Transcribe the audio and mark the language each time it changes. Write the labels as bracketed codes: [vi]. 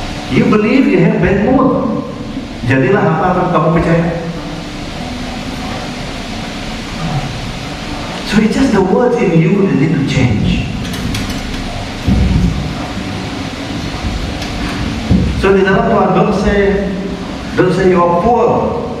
[en] You believe you have bad mood. [id] Jadilah apa yang kamu percaya. [en] So it's just the words in you that need to change. So [id] di dalam Tuhan, [en] don't say you are poor.